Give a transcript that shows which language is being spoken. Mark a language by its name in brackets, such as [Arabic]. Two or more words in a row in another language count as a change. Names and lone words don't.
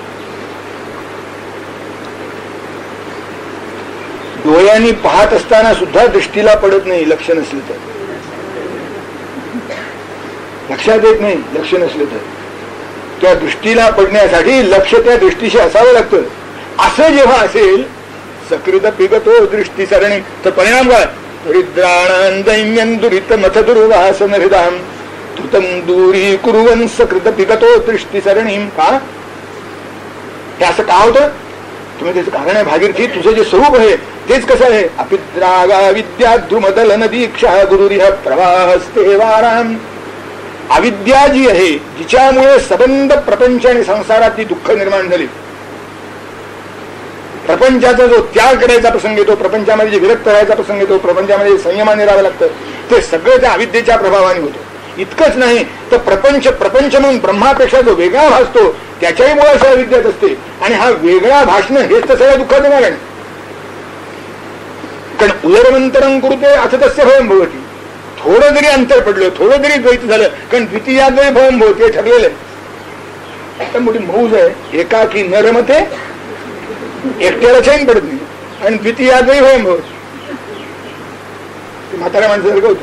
[Marathi] डोळ्यांनी पाहत असताना सुद्धा दृष्टीला पडत नाही लक्ष नसलं तर, लक्षात येत नाही लक्ष नसलं तर. त्या दृष्टीला पडण्यासाठी लक्ष त्या दृष्टीशी असावं लागतं. असं जेव्हा असेल [Sanskrit] सकृत पिगतो दृष्टी सरणी, [Marathi] तर परिणाम काय. [Sanskrit] दरिद्राणां दैन्यं दुरित मथ दुर्वासन हृदाम धृतं दूरी कुर्वन् सकृत पिगतो दृष्टी सरणीम. [Marathi] का हे असं का होतं, तुम्ही त्याचं कारण आहे. भागीरथी तुझं जे स्वरूप आहे तेच कसं आहे. [Sanskrit] अपिद्रागा विद्या द्रुमदलन दीक्षा गुरुरिह प्रवाहस्ते वाराम. [Marathi] अविद्या जी आहे जिच्यामुळे सबंध प्रपंच आणि संसारातली दुःख निर्माण झाली, प्रपंचाचा जो त्याग करायचा प्रसंग येतो, प्रपंचामध्ये जे विरक्त राहायचा प्रसंग येतो, प्रपंचामध्ये संयमाने राहावं लागतं, ते सगळं त्या अविद्येच्या प्रभावाने होतं. इतकंच नाही तर प्रपंच म्हणून ब्रह्मापेक्षा जो वेगळा भासतो त्याच्याही मुळे अविद्यात असते. आणि हा वेगळा भाषण हेच तर सगळ्या दुःखाचं कारण. [Sanskrit] कारण उदरमंतरं कुरुते असं तस्य भवम भवती. [Marathi] थोडं जरी अंतर पडलं, थोडं जरी द्वैत झालं, कारण [Sanskrit] द्वितीयात जरी भवम भवती [Marathi] ठरलेलं आहे. आता मोठी मौज आहे. [Sanskrit] एकाकी न रमते, [Marathi] एकट्याला चैन पडत नाही, आणि [Sanskrit] द्वितीयात जरी भवम भवती. [Marathi] म्हाताऱ्या माणसासारखं होतो.